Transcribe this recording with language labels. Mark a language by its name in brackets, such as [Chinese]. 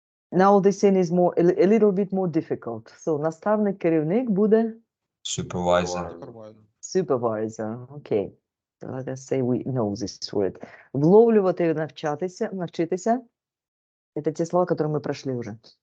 [English] Now this thing is more a little bit more difficult. [Ukrainian] So наставник, керівник буде [English] Supervisor. supervisor. Okay. So let us say we know this word. [Ukrainian] Вловлювати, навчитися. [Russian] Это те слова, которые мы прошли уже.